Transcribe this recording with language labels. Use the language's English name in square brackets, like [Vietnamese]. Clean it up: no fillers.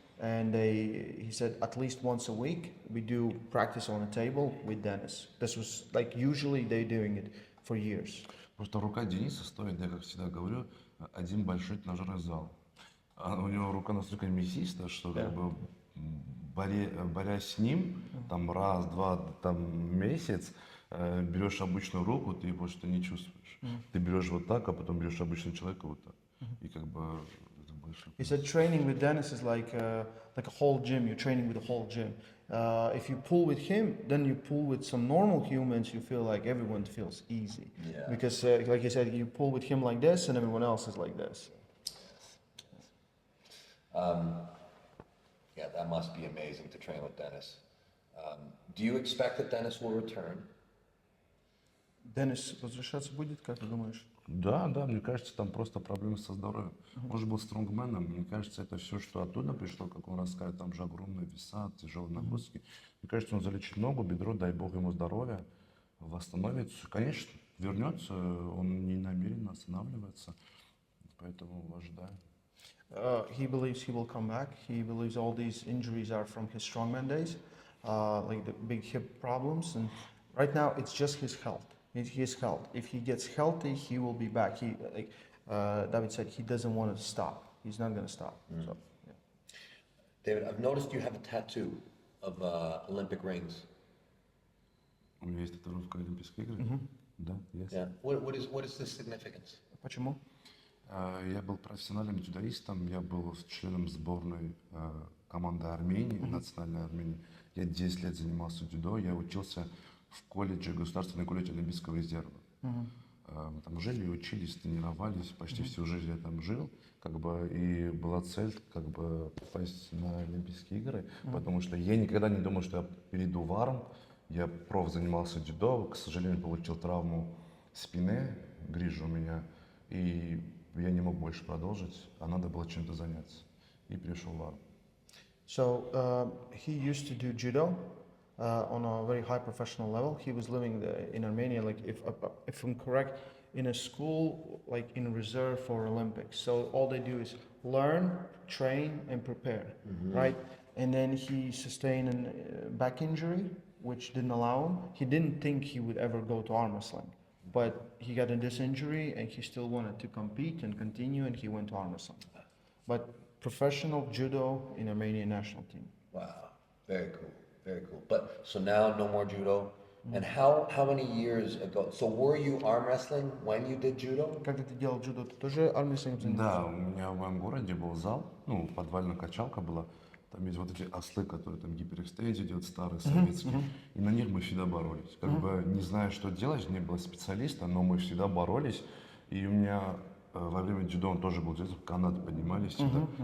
[English] And he said at least once a week we do practice on a table with Dennis. This was like usually they're doing it for years. [Russian] Просто рука Дениса стоит, я как всегда говорю, один большой тренажерный зал. А у него рука настолько мясистая, что как бы борясь с ним, там раз, два, там месяц, берешь обычную руку, ты вот что не чувствуешь. Ты берешь вот так, а потом берешь обычного человека вот так. И как бы это больше. [English] He said training with Dennis is like a whole gym. You're training with a whole gym. If you pull with him, then you pull with some normal humans. You feel like everyone feels easy. Yeah. Because, like you said, you pull with him like this, and everyone else is like this. Yeah, that must be amazing to train with Dennis. Do you expect that Dennis will return? [Russian] Денис возвращаться будет, как ты думаешь? Да, мне кажется, там просто проблемы со здоровьем. Он же был стронгменом, мне кажется, это все, что оттуда пришло, как он рассказывает, там же огромные веса, тяжелые нагрузки. Мне кажется, он залечит ногу, бедро, дай бог ему здоровья, восстановится. Конечно, вернется, он не намерен останавливаться, поэтому ожидаю. [English] He believes he will come back. He believes all these injuries are from his strongman days, like the big hip problems. And right now, it's just his health. It's his health. If he gets healthy, he will be back. He, like David said, he doesn't want to stop. He's not going to stop. So, yeah. David, I've noticed you have a tattoo of Olympic rings. [Russian] У меня есть татуировка Олимпийской игры. Да, есть. [English] Yeah. What is the significance? [Russian] Почему? Я был профессиональным дзюдоистом, я был членом сборной команды Армении, национальной Армении. Я 10 лет занимался дзюдо, я учился в колледже, Государственный колледж Олимпийского резерва. Мы там жили, учились, тренировались, почти всю жизнь я там жил, как бы, и была цель, как бы, попасть на Олимпийские игры, потому что я никогда не думал, что я перейду в арм. Я занимался дзюдо, к сожалению, получил травму спины, грыжа у меня, и я не мог больше продолжить, а надо было чем-то заняться. И перешел в арм. [English] So he used to do judo on a very high professional level. He was living in Armenia, like if I'm correct, in a school like in reserve for Olympics. So all they do is learn, train, and prepare, right? And then he sustained a back injury, which didn't allow him. He didn't think he would ever go to arm wrestling, but he got this injury, and he still wanted to compete and continue, and he went to arm wrestling. But professional judo in Armenian national team. Wow, very cool, very cool. But so now no more judo. And how many years ago? So were you arm wrestling when you did judo? [Russian] Когда ты делал дзюдо, ты тоже армрестлингом занимался? Да, у меня в моем городе был зал, ну, подвальная качалка была. Там есть вот эти ослы, которые там гиперэкстензию делают, старые советские. И на них мы всегда боролись. Как бы не зная, что делать, не было специалиста, но мы всегда боролись. И у меня во время дзюдо он тоже был дзюдо, канаты поднимались всегда.